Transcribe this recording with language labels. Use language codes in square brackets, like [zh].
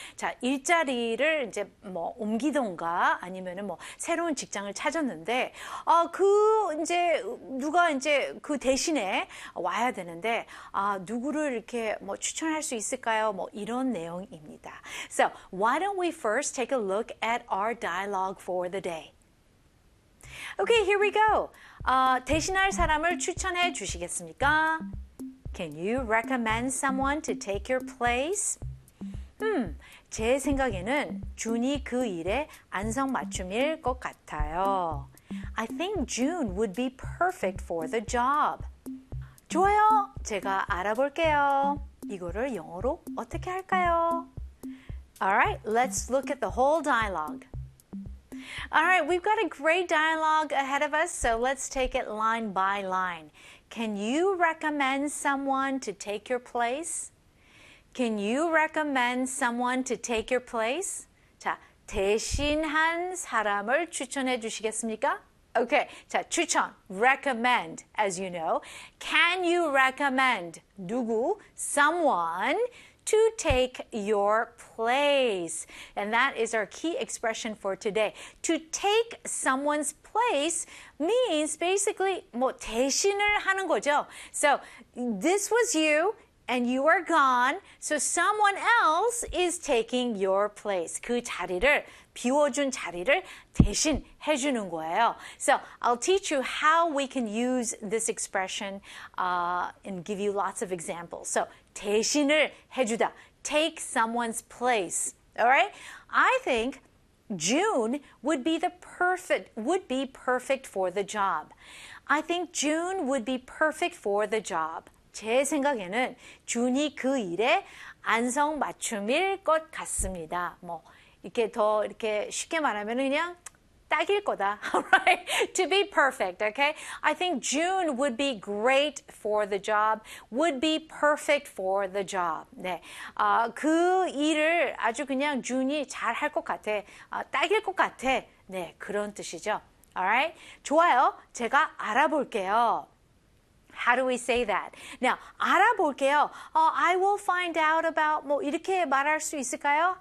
[ko] 자, 일자리를 이제 뭐 옮기던가 아니면은 뭐 새로운 직장을 찾았는데 그 이제 누가 이제 그 대신에 와야 되는데 누구를 이렇게 뭐 추천할 수 있을까요? 뭐 이런 내용입니다. [en] So, why don't we first take a look at our dialogue for the day? Okay, here we go. [ko] 대신할 사람을 추천해 주시겠습니까? [en] Can you recommend someone to take your place? [ko] 제 생각에는 준이 그 일에 안성맞춤일 것 같아요. [en] I think June would be perfect for the job. [ko] 좋아요. 제가 알아볼게요. 이거를 영어로 어떻게 할까요? [en] All right, let's look at the whole dialogue. All right, we've got a great dialogue ahead of us, so let's take it line by line. Can you recommend someone to take your place? Can you recommend someone to take your place? [ko] 자, 대신한 사람을 추천해 주시겠습니까? [en] Okay, 자, 추천, recommend, as you know. Can you recommend 누구, someone, to take your place? And that is our key expression for today. To take someone's place means basically [ko] 뭐 대신을 하는 거죠. [en] So this was you and you are gone. So someone else is taking your place. [ko] 그 자리를 비워준 자리를 대신 해주는 거예요. [en] So I'll teach you how we can use this expression and give you lots of examples. So [ko] 대신을 해주다. [en] Take someone's place. All right? I think June would be perfect for the job. I think June would be perfect for the job. [ko] 제 생각에는 준이 그 일에 안성맞춤일 것 같습니다. 뭐 이렇게 더 이렇게 쉽게 말하면 그냥 딱일 거다. [en] Alright, to be perfect, okay? I think June would be great for the job, would be perfect for the job. [ko] 네, 그 일을 아주 그냥 준이 잘할 것 같아, 딱일 것 같아. 네, 그런 뜻이죠. Alright, 좋아요. 제가 알아볼게요. [en] How do we say that? [ko] Now, 알아볼게요. [en] I will find out about, [ko] 뭐 이렇게 말할 수 있을까요?